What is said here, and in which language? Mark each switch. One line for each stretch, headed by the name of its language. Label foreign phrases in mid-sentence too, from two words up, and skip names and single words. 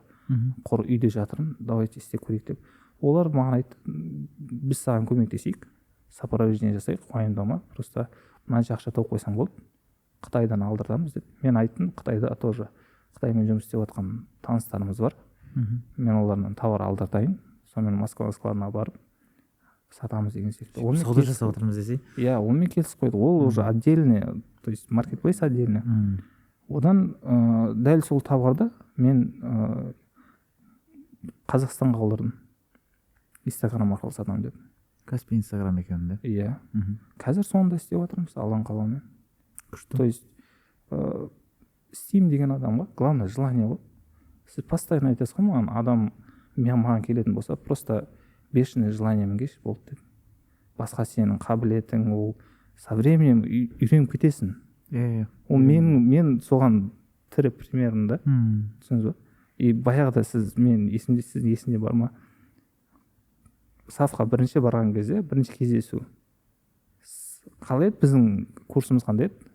Kazakh: Қор үйде жатырмын, давайте істеп көрейік деп. Олар маған айтты, біз саған көмектесейік, сопровождение жасайық, уайымдама, просто мынанша ақша тауып қойсаң болды, Қытайдан алдыртамыз деп. Мен айттым, Қытайда тоже Қытаймен жұмыс істеп жатқан таныстарымыз бар. Мен олардан товар алдыртайын, сонымен Москва складына барып сатамыз деген сияқты. Сауда жасап отырмыз десей. Иә, онымен келісіп қойдық.
Russian: Ол уже отдельный, то есть маркетплейс отдельный.
Kazakh: Одан дәл сол товарды мен Қазақстанға алдырдым. Инстаграм арқылы сатамын деп. Каспи Инстаграм екен де. Иә. Қазір соны да істеп жатырмыз, алан қалаумен.
Russian: То есть
Kazakh: істеймін деген адамға
Russian: главное желание
Kazakh: ғой. Сіз постоянно айтасыз ғой маған, адам маған келетін болса,
Russian: просто бешеное желаниемен
Kazakh: келші болды деп. Басқа сенің қабілетің, ол
Russian: со временем
Kazakh: үйреніп кетесің. Иә. Ол мен соған тірі примерім да. Түсіндіңіз ба? И баяғыда сіз есінде бар ма? Сафқа бірінші барған кезде, бірінші кездесу. Қалай еді біздің курсымыз қандай еді?